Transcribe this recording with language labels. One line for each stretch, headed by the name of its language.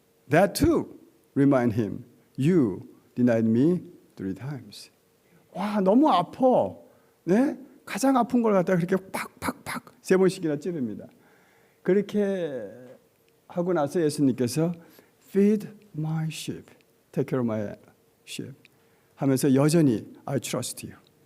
English: That too, remind him, you denied me 3 times.
Korean: 와, 너무 아파. 네? 가장 아픈 걸 갖다가 그렇게 팍팍팍 3번씩이나 찌릅니다. 그렇게 하고 나서 예수님께서
English: Feed my sheep, take care of my sheep
Korean: 하면서 여전히
English: I trust you.